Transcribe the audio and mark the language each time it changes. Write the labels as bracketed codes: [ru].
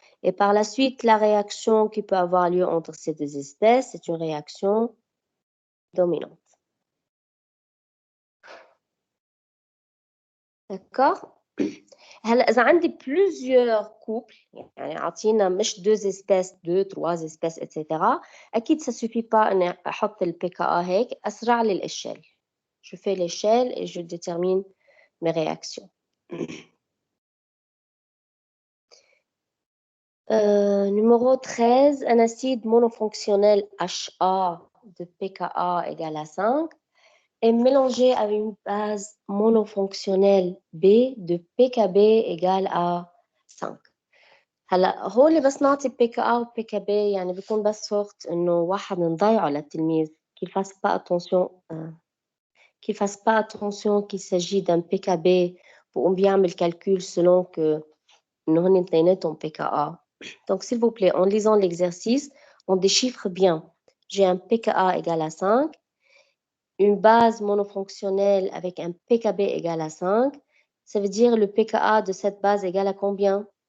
[fr] Et par la suite, la réaction qui peut avoir lieu entre ces deux espèces, c'est une réaction dominante. D'accord? [ar] هلا إذا عندي [fr] plusieurs couples [ar] يعني أعطينا مش [fr] deux espèces, deux, trois espèces, etc. [ar] أكيد [fr] ça suffit pas [ar] إني أحط ال PKA هيك أسرع لي الإشل. [fr] Je fais l'échelle et je détermine mes réactions. Numéro 13, un acide monofonctionnel HA de pKa égale à 5 est mélangé avec une base monofonctionnelle B de pKb égale à 5. [ar] هلا هول بس نعطي PKa و pKb يعني بيكون بس صورت انه واحد نضيعه للتلميذ [fr] qu'il fasse pas attention qu'il s'agit d'un pKb [ar] وقوم بيعمل [fr] calcul selon que [ar] إنه هن اثنيناتهم pKa. [fr] Donc s'il vous plaît, en lisant l'exercice, on déchiffre bien. J'ai un pKa égale à 5, une base monofonctionnelle avec un pKb égale à 5. Ça veut dire le pKa de cette base égale à combien?